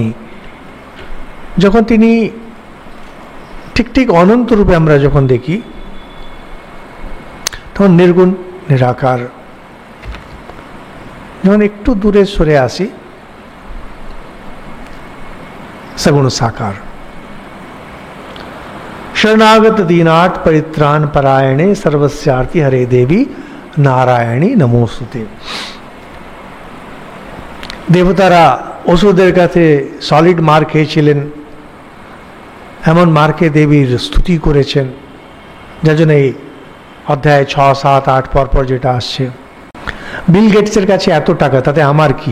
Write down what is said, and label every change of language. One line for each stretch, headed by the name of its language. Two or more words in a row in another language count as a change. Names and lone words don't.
Bangla: যখন তিনি ঠিক ঠিক অনন্ত রূপে আমরা যখন দেখি, তখন নির্গুণ নিরাকার। যখন একটু দূরে সরে আসি, সগুণ সাকার।
Sanskrit: शरणागत दीनाथ परित्राण परायणे सर्वस्यार्थी हरे देवी नारायणी नमोस्तुते।
Bangla: দেবতারা অসুরদের কাছে সলিড মার খেয়েছিলেন, এমন মারকে দেবীর স্তুতি করেছেন, যার জন্য এই অধ্যায় 6, 7, 8 পরপর যেটা আসছে। বিল গেটসের কাছে এত টাকা, তাতে আমার কি?